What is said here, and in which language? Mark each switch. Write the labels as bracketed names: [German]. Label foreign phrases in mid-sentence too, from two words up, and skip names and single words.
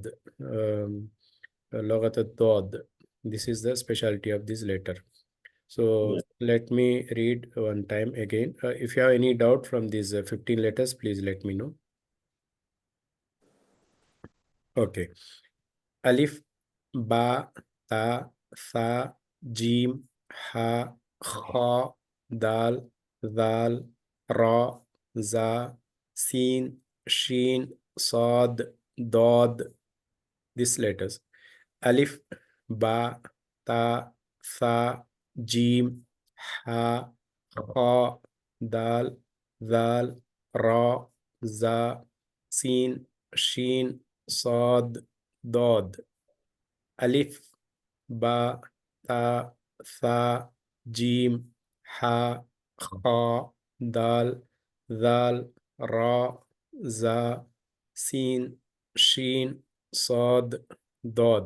[Arabic] لغة الضاد. [English] This is the specialty of this letter. So let me read one time again. If you have any doubt from these 15 letters, please let me know. Okay. Alif, [Arabic] باء، تاء، ثاء، جيم، حاء، خاء، دال، ذال، راء, زاي، سين، شين, صاد، ضاد. [English] These letters. Alif, [Arabic] باء، تاء، ثاء، جيم، حاء، خاء، دال، ذال، راء, زاي، سين، شين، صاد، ضاد. ألف، باء، تاء, ثاء، جيم، حاء، خاء، دال، ذال، راء, زاي، سين، شين, صاد، ضاد.